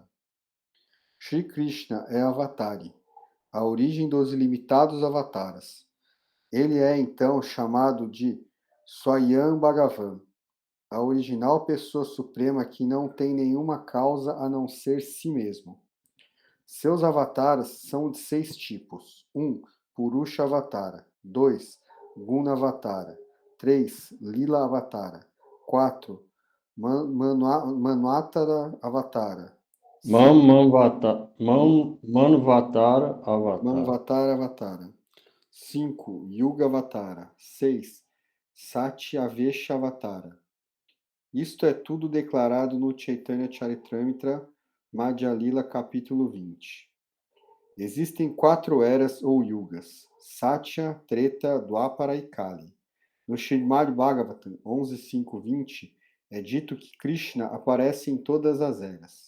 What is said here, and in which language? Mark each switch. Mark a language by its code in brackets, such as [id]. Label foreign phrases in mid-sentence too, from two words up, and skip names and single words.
[pt] Shri Krishna é Avatari, a origem dos ilimitados avataras. Ele é então chamado de Swayam Bhagavan, a original pessoa suprema que não tem nenhuma causa a não ser si mesmo. Seus avataras são de 6 tipos. 1. [sa] Purusha Avatara. 2. Guna Avatara. 3. Lila Avatara. 4. Manvatara Avatara. Manvatara Avatar. Manvatara Avatara. 5. Yuga Avatara. 6. Satyavesha Avatara. [pt] Isto é tudo declarado no Chaitanya Charitamrita Madhya Lila, capítulo 20. Existem 4 eras ou yugas: Satya, Treta, Dwapara e Kali. No Srimad Bhagavatam 11.5.20 é dito que Krishna aparece em todas as eras.